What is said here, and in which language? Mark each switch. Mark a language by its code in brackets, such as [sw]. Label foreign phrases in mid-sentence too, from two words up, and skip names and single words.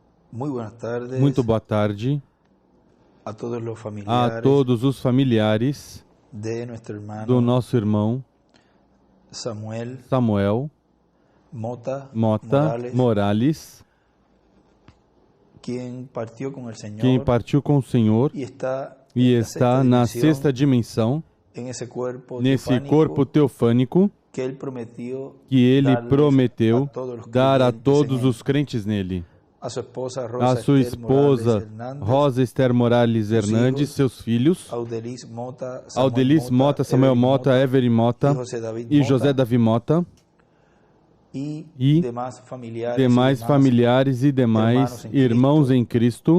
[pt] Muito boa tarde [es] a todos los a familiares [pt] todos os familiares [es] de nuestro hermano [pt] do nosso irmão Samuel Mota Morales, Morales, [es] quien partió con el [pt] quem [es] Señor [pt] partiu com o Senhor [es] y está, [pt] e [es] en la [pt] está [es] sexta [pt] na [es] dimensión, [pt] sexta dimensão, [es] en ese cuerpo [pt] nesse [es] teofánico [pt] corpo teofânico [es] que él prometió [pt] que ele [es] darles [pt] prometeu [es] a todos los [pt] dar a [es] creyentes [pt] todos [es] en él. [pt] os crentes nele. [es] A su esposa [pt] A Rosa sua Esther Morales esposa Hernández, Rosa Esther Morales seus Hernandes, filhos, seus filhos, Audelis Mota, Aldelis Mota, Samuel Mota, Every Mota e José Davi Mota, e e demais familiares e demais irmãos em Cristo